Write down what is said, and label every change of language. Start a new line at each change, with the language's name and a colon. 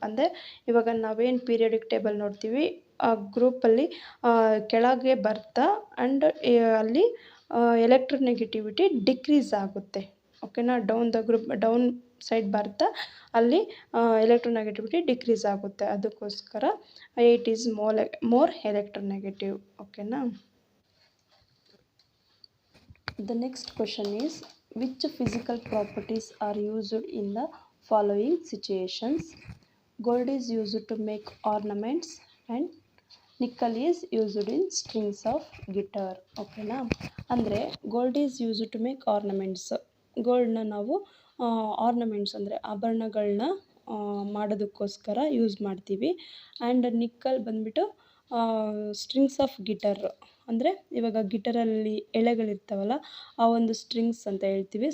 Kannada: ಅಂದರೆ ಇವಾಗ ನಾವೇನು ಪೀರಿಯಡಿಕ್ ಟೇಬಲ್ ನೋಡ್ತೀವಿ ಆ ಗ್ರೂಪಲ್ಲಿ ಕೆಳಗೆ ಬರ್ತಾ ಆ್ಯಂಡ್ ಅಲ್ಲಿ ಎಲೆಕ್ಟ್ರೋನೆಗೆಟಿವಿಟಿ ಡಿಕ್ರೀಸ್ ಆಗುತ್ತೆ. ಓಕೆನಾ, ಡೌನ್ ಸೈಡ್ ಬರ್ತಾ ಅಲ್ಲಿ ಎಲೆಕ್ಟ್ರೋನೆಗೆಟಿವಿಟಿ ಡಿಕ್ರೀಸ್ ಆಗುತ್ತೆ.
English: ಅದಕ್ಕೋಸ್ಕರ 8 is more electronegative.
Kannada: ಓಕೆನಾ.
English: The next question is, which physical properties are used in the following situations? Gold is used to make ornaments and nickel is used in strings of guitar.
Kannada: ಓಕೆನಾ, ಅಂದರೆ
English: Gold is used to make ornaments.
Kannada: ಗೋಲ್ಡ್ನ ನಾವು ornaments ಅಂದರೆ ಆಭರಣಗಳನ್ನ ಮಾಡೋದಕ್ಕೋಸ್ಕರ use ಮಾಡ್ತೀವಿ. And nickel ಬಂದುಬಿಟ್ಟು strings of guitar, ಅಂದರೆ ಇವಾಗ ಗಿಟಾರಲ್ಲಿ ಎಳೆಗಳಿರ್ತಾವಲ್ಲ ಆ ಒಂದು ಸ್ಟ್ರಿಂಗ್ಸ್ ಅಂತ ಹೇಳ್ತೀವಿ.